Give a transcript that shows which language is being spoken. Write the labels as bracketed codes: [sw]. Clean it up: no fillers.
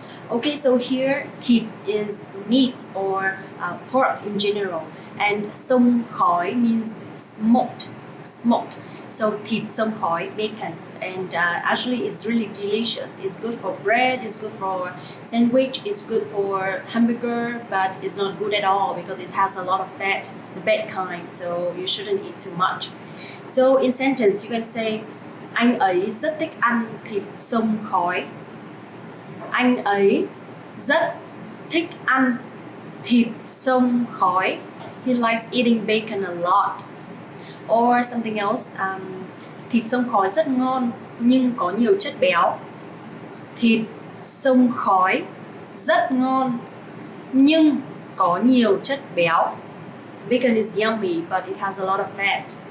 [en] Okay, so here [vi] thịt [en] is meat or pork in general, and [vi] xông khói [en] means smoked. Smoked. So [vi] thịt xông khói, [en] bacon. And actually it's really delicious. It's good for bread, it's good for sandwich, it's good for hamburger, but it's not good at all because it has a lot of fat, the bad kind, so you shouldn't eat too much. So in sentence you can say, [vi] anh ấy rất thích ăn thịt xông khói. Anh ấy rất thích ăn thịt xông khói. [en] He likes eating bacon a lot. Or something else, [vi] thịt xông khói rất ngon nhưng có nhiều chất béo. Thịt xông khói rất ngon nhưng có nhiều chất béo. [en] Bacon is yummy, but it has a lot of fat.